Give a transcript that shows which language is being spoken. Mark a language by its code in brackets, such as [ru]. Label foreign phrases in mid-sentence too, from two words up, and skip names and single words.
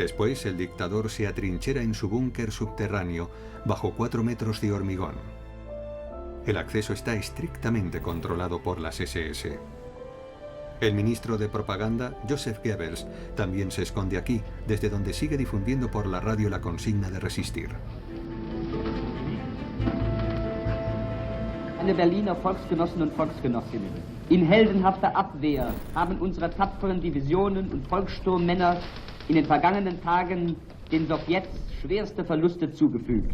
[es] Después, el dictador se atrinchera en su búnker subterráneo bajo 4 metros de hormigón. El acceso está estrictamente controlado por las SS. El ministro de propaganda, Joseph Goebbels, también se esconde aquí, desde donde sigue difundiendo por la radio la consigna de resistir. [de] Meine Berliner Volksgenossen und Volksgenossinnen, in heldenhafter Abwehr haben unsere tapferen Divisionen und Volkssturmmänner in den vergangenen Tagen den Sowjets schwerste Verluste zugefügt.